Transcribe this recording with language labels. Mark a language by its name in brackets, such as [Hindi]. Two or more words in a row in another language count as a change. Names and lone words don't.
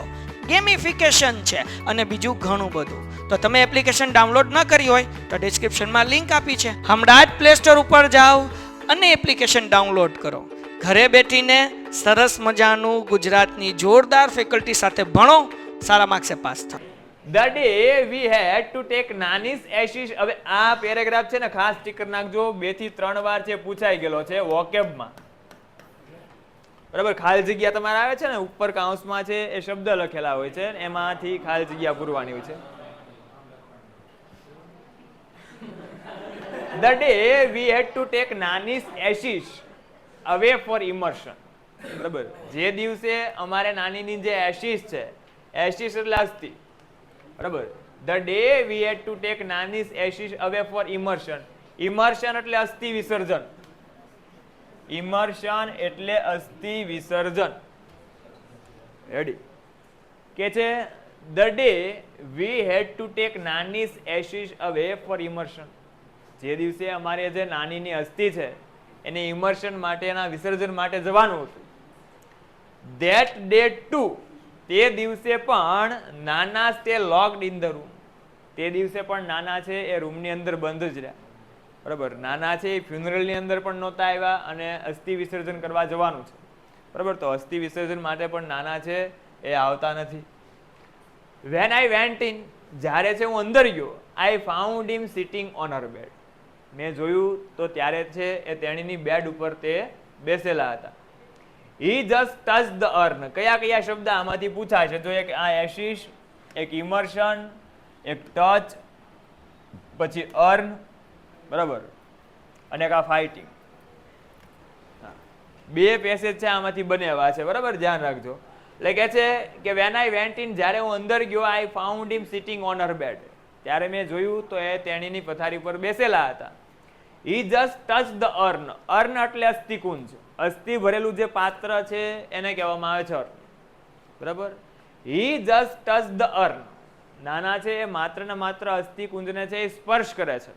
[Gujarati] ગેમિફિકેશન છે અને બીજું ઘણું બધું. તો તમે એપ્લિકેશન ડાઉનલોડ ન કરી હોય તો ડિસ્ક્રિપ્શનમાં લિંક આપી છે, હમણાં જ પ્લે સ્ટોર ઉપર જાઓ અને એપ્લિકેશન ડાઉનલોડ કરો. ઘરે બેઠીને સરસ મજાનું ગુજરાતની જોરદાર ફેકલ્ટી સાથે ભણો, સારા માર્ક્સે પાસ થાઓ. [English] The day we had to take Nani's ashes. [Gujarati] હવે આ પેરેગ્રાફ છે ને ખાસ સ્ટીકર નાખજો, 2 થી 3 વાર છે પૂછાઈ ગયેલો છે વોકેબમાં. બરાબર, ખાલી જગ્યા તમારે આવે છે ને ઉપર કાઉન્સમાં છે એ શબ્દ લખેલા હોય છે, એમાંથી ખાલી જગ્યા પૂરવાની હોય છે. [English] The day we had to take Nani's ashes away for immersion. [Gujarati] બરાબર, જે દિવસે અમારે નાનીની જે એશિસ છે, એશિસ એટલે અસ્થિ. બરાબર, [English] the day we had to take Nani's ashes away for immersion. [Gujarati] Immersion એટલે અસ્થિ વિસર્જન. Immersion એટલે અસ્થિ વિસર્જન. રેડી? કે છે [English] the day we had to take Nani's ashes away for immersion. [Gujarati] જે દિવસે અમારે જે નાનીની અસ્થિ છે એને ઇમર્શન માટેના વિસર્જન માટે જવાનું હતું. [English] That day too, [Gujarati] તે દિવસે પણ નાના [English] stay locked in the room. [Gujarati] તે દિવસે પણ નાના છે એ રૂમની અંદર બંધ જ રહ્યા. બરાબર, નાના છે એ ફ્યુનરલની અંદર પણ નહોતા આવ્યા અને અસ્થિ વિસર્જન કરવા જવાનું છે. બરાબર, તો અસ્થિ વિસર્જન માટે પણ નાના છે એ આવતા નથી. [English] When I went in, [Gujarati] જ્યારે છે હું અંદર ગયો, [English] I found him sitting on her bed. [Gujarati] મેં જોયું તો ત્યારે છે એ તેણીની બેડ ઉપર તે બેસેલા હતા. [English] He just touched the urn. [Gujarati] કયા કયા શબ્દ આમાંથી પૂછાય છે? તો એક આ એશિશ, એક ઇમર્શન, એક ટચ, પછી અર્ન, બરાબર, અને એક આ ફાઇટિંગ. 2 પેસેજ છે આમાંથી બનેવા છે. બરાબર, ધ્યાન રાખજો. એટલે કે છે કે [English] when I went in, [Gujarati] જ્યારે હું અંદર ગયો, [English] I found him sitting on her bed. [Gujarati] ત્યારે મેં જોયું તો એ તેણીની પથારી પર બેસેલા હતા. [English] He just touch the urn. [Gujarati] અર્ન એટલે અસ્થિકુંજ. અસ્થિ ભરેલું જે પાત્ર છે એને કહેવામાં આવે છે અર્ન. [English] બરાબર. He just touch the urn. [Gujarati] નાના છે એ માત્ર ને માત્ર અસ્થિકુંજને છે એ સ્પર્શ કરે છે.